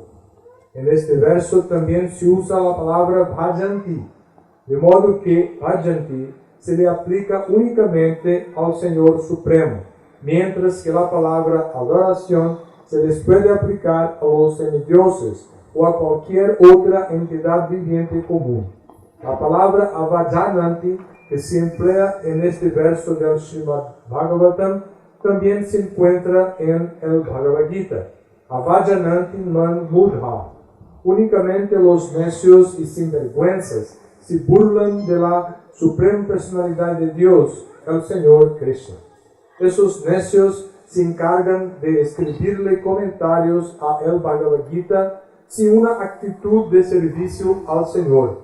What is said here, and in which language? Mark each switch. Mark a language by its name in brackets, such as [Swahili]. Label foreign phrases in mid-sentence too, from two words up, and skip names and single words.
[Spanish] En este verso también se usa la palabra bhajanti, de modo que bhajanti se le aplica únicamente al Señor Supremo, mientras que la palabra adoración se les puede aplicar a los semidioses o a cualquier otra entidad viviente común. La palabra avajananti, que se emplea en este verso del Srimad Bhagavatam, también se encuentra en el Bhagavad Gita. [Sanskrit] अवजानन्ति मां मूढा. [Spanish] Únicamente los necios y sinvergüenzas se burlan de la Suprema Personalidad de Dios, el Señor Krishna. Esos necios se encargan de escribirle comentarios a el Bhagavad Gita sin una actitud de servicio al Señor.